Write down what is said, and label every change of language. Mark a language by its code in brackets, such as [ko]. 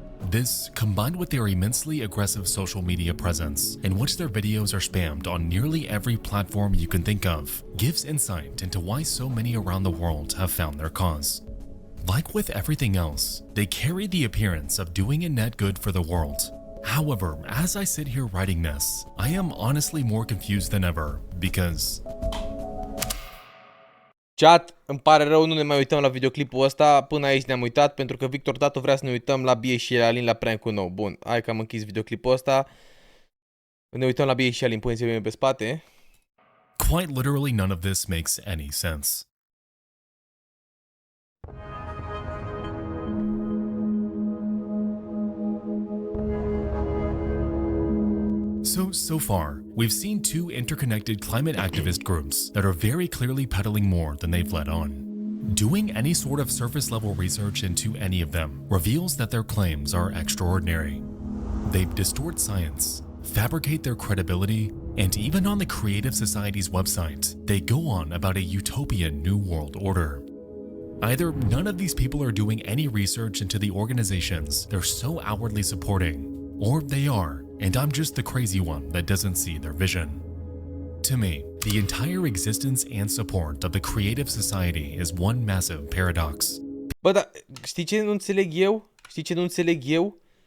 [en] This, combined with their immensely aggressive social media presence, in which their videos are spammed on nearly every platform you can think of, gives insight into why so many around the world have found their cause. Like with everything else, they carry the appearance of doing a net good for the world. However, as I sit here writing this, I am honestly more confused than ever, because... [ro] Chat, îmi pare rău, nu ne mai uităm la videoclipul ăsta, până aici ne-am uitat, pentru că Victor Tatu vrea să ne uităm la Bie și Alin la prank-ul nou. Bun, hai că am închis videoclipul ăsta. Ne uităm la Bie și Alin, puneți-vă bine pe spate. [en] Quite literally none of this makes any sense. So far, we've seen 2 interconnected climate activist groups that are very clearly peddling more than they've let on. Doing any sort of surface-level research into any of them reveals that their claims are extraordinary. They distort science, fabricate their credibility, and even on the Creative Society's website, they go on about a utopian new world order. Either none of these people are doing any research into the organizations they're so outwardly supporting, or they are, and I'm just the crazy one that doesn't see their vision. To me, the entire existence and support of the creative society is one massive paradox. [ro] Bă, dar știi ce nu înțeleg eu? Știi ce nu înțeleg eu?